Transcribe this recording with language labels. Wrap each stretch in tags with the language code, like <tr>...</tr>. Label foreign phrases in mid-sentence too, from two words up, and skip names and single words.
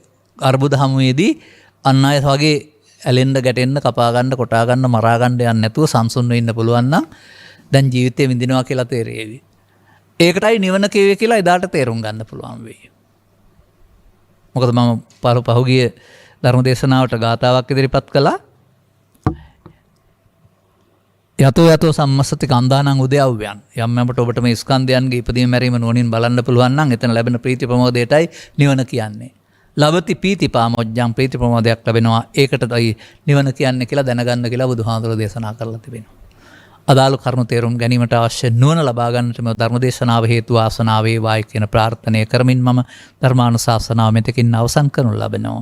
<si>ඔය අර්බුද හමුවේදී අන් අය වගේ ඇලෙන්න ගැටෙන්න කපාගන්න කොටාගන්න මරාගන්න යන්න නැතුව සංසුන්ව ඉන්න පුළුවන් නම් දැන් ජීවිතේ විඳිනවා කියලා තේරෙවි. ඒකටයි නිවන කියවේ කියලා එදාට තේරුම් ගන්න පුළුවන් වෙයි. මොකද මම පහුගිය ධර්ම දේශනාවට ගාථාවක් ඉදිරිපත් කළා.</si> <pi>යතෝ යතෝ සම්මස්සති කන්දානං උදයව්‍යයන්.</pi> <si>යම් යමට ඔබට මේ ස්කන්ධයන්ගේ ඉපදීම මැරීම නුවණින් බලන්න පුළුවන් නම් එතන ලැබෙන ප්‍රීති ප්‍රමෝදයටයි නිවන කියන්නේ.</si> <pi>ලබති පීති පාමොජ්ජං</pi> <si>ප්‍රීති ප්‍රමෝදයක් ලැබෙනවා. ඒකටයි නිවන කියන්නේ කියලා දැනගන්න කියලා බුදුහාඳුර දේශනා කරලා තිබෙනවා. අදාළ කරුණු තේරුම් ගැනීමට අවශ්‍ය නුවණ ලබා ගන්නට මේ ධර්ම දේශනාව හේතු වාසනා වේවායි කියන ප්‍රාර්ථනය කරමින් මම ධර්මානුශාසනාව මෙතකින් අවසන් කරනු ලබනවා.</si>